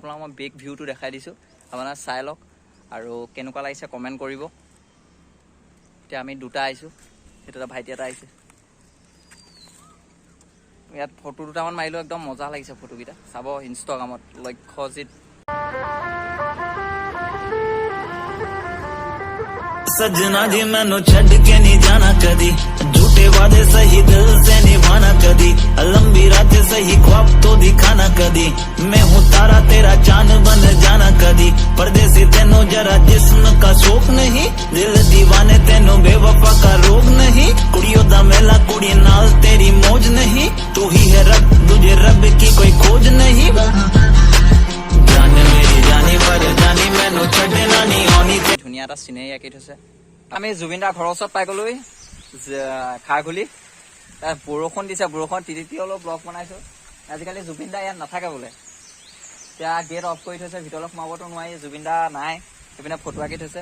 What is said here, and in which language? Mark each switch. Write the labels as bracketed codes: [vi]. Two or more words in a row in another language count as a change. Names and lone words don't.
[as] আপোনালোকক মই বেক ভিউটো দেখাই দিছোঁ, আপোনালোকে চাই লওক আৰু কেনেকুৱা লাগিছে কমেণ্ট কৰিব। এতিয়া আমি দুটা আহিছোঁ, সেইটো এটা ভাইটি এটা আহিছে। ইয়াত ফটো দুটামান মাৰিলোঁ, একদম মজা লাগিছে ফটোকেইটা। চাব ইনষ্টাগ্ৰামত লক্ষ্যজিত। [hi] सजना जी [pa] ਮੈਨੂੰ ਛੱਡ [hi] के नहीं जाना कदी, झूठे वादे सही दिल से निभाना कदी, लंबी रात सही ख्वाब तो दिखाना कदी, मैं हूँ तारा तेरा चांद बन जाना कदी, परदेसी तेनों जरा जिस्म का शौक नहीं, दिल दीवाने तेनों बेवफा का रोग नहीं, [pa] ਕੁੜੀਆਂ ਦਾ ਮੇਲਾ ਕੁੜੀ ਨਾਲ [hi] तेरी मौज नहीं, तू ही है रब तुझे रब की कोई खोज नहीं, जान मेरी जानी पर जानी [pa] ਮੈਨੂੰ ਛੱਡਣਾ ਨਹੀਂ ਆਣੀ। [as] ধুনীয়া এটা চিনেৰি আঁকি থৈছে। আমি জুবিনদাৰ ঘৰৰ ওচৰত পাই গ'লো, খাৰঘুলি। তাত বৰষুণ দিছে, বৰষুণ তিতি অলপ ব্লগ বনাইছোঁ। আজিকালি জুবিনদা ইয়াত নাথাকে বোলে। এতিয়া গেট অফ কৰি থৈছে, ভিতৰলৈ সোমাবতো নোৱাৰি, জুবিনদা নাই। সেইপিনে ফটো আঁকি থৈছে।